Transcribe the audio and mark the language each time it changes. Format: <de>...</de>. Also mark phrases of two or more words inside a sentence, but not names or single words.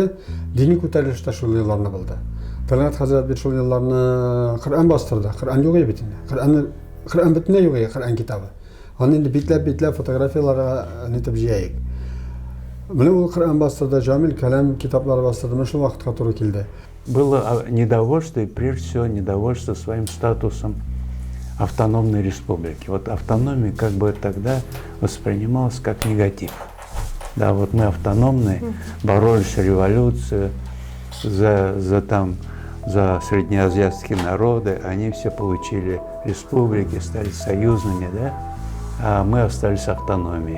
<tt>Дини күтәрелеш тә шул елларны булды. Талгат хәзрәт бит шул елларны Коръән бастырды. Коръән юк бит инде. Коръән битне юк, Коръән китабы. Аны инде битләп фотографияларга нитеп җыяйк. Менә ул Коръән бастырды, Җамил калам китаплары бастырды. Менә шул вакытка туры килде.</tt> <ru>Было недовольство, и прежде всего недовольство своим статусом автономной республики. Вот автономия как бы тогда воспринималась как негатив. Да, вот мы автономные, боролись с революцией за среднеазиатские народы, они все получили республики, стали союзными, да, а мы остались автономией.</ru>